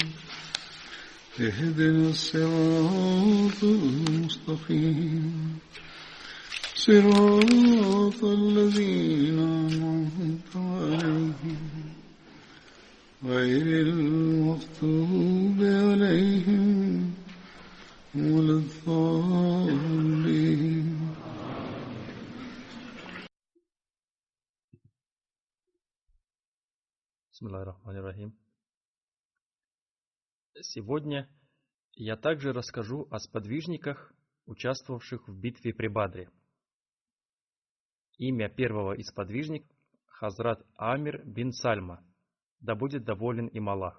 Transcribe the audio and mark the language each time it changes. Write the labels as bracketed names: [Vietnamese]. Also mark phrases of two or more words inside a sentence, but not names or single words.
[Arabic] اهدنا الصراط المستقيم صراط الذين أنعمت عليهم غير المغضوب عليهم ولا الضالين. بسم الله الرحمن الرحيم. [Russian] Сегодня я также расскажу о сподвижниках, участвовавших в битве при Бадре. Имя первого из сподвижников – Хазрат Амир бин Сальма, да будет доволен им Аллах.